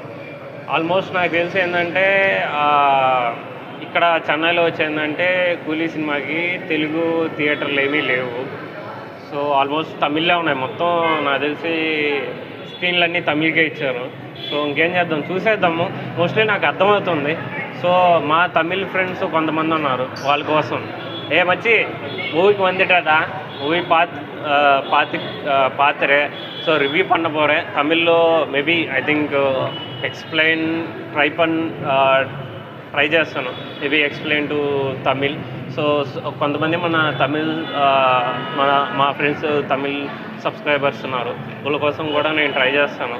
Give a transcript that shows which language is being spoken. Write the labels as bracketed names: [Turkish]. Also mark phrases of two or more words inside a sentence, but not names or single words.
[Telugu] ఆల్మోస్ట్ నాకు తెలిసి ఏందంటే ఇక్కడ చెన్నైలో వచ్చి ఏందంటే 'కూలీ' సినిమాకి తెలుగు థియేటర్లు ఏమీ లేవు. సో, ఆల్మోస్ట్ తమిళ్‌లో ఉన్నాయి. మొత్తం నాకు తెలిసి స్క్రీన్‌లన్నీ తమిళ్‌కే ఇచ్చారు. సో, ఇంకేం చేద్దాం, చూసేద్దాము. మోస్ట్‌లీ నాకు అర్థమవుతుంది. సో, మా [English] Tamil friends [Telugu] కొంతమంది ఉన్నారు. వాళ్ళ కోసం [Tamil] மச்சி மூவிக்கு வந்துட்டாடா மூவி பார்த்துரு. ஸோ ரிவ்யூ பண்ண போகிறேன் தமிழில். [English] maybe I think [Telugu] ట్రై చేస్తాను. [English] maybe explain to Tamil. [Telugu] సో కొంతమంది మన తమిళ్ మా [English] friends Tamil subscribers [Telugu] ఉన్నారు. వాళ్ళ కోసం కూడా నేను ట్రై చేస్తాను.